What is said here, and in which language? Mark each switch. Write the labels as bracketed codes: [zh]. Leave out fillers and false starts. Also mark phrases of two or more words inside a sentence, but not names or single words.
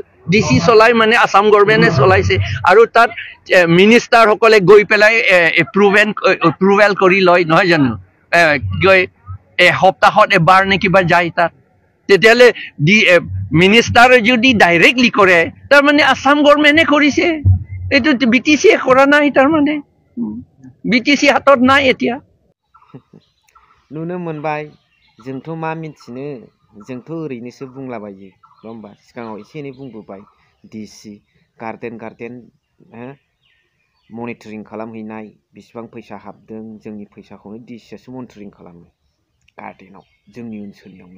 [as] ডিচি চলাই মানে আছাম গভৰ্ণমেণ্টে চলাইছে, আৰু তাত মিনিষ্টাৰসকলে গৈ পেলাই এপ্ৰুভেল কৰি লয়, নহয় জানো? সপ্তাহত এবাৰ নে কিবা যায় তাত। তেতিয়াহ'লে মিনিষ্টাৰে যদি ডাইৰেক্টলি কৰে, তাৰমানে আছাম গভৰ্ণমেণ্টে কৰিছে, এইটো বিটিচিয়ে কৰা নাই। তাৰমানে বিটিচি হাতত নাই এতিয়া। [brx] नुनो मोनबाय, जोंथ' मा मिथिनो, जोंथ' ओरैनोसो बुंलाबायो, नङा होमबा? सिगाङाव एसे एनै बुंबोबाय, डिसि [en] garden monitoring [brx] खालामहैनाय, बेसेबां फैसा हाबदों, जोंनि फैसाखौनो डिसिआसो मनिटरिं खालामो गार्डेनाव, जोंनि ओनसोलनियावनो।